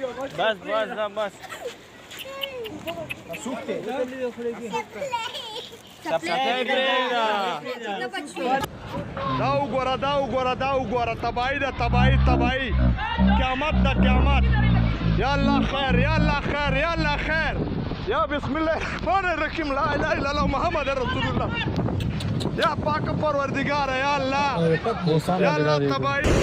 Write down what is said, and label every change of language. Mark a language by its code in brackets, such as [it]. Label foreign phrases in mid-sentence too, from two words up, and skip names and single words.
[hi] बस बस बस [ps] داو گورا تباہی دا تباہی قیامت دا قیامت یا اللہ خیر یا اللہ خیر یا اللہ خیر یا [ar] بسم اللہ الرحمن الرحیم لا الہ الا اللہ محمد رسول اللہ [ps] یا پاک پروردگار ہے یا اللہ تباہی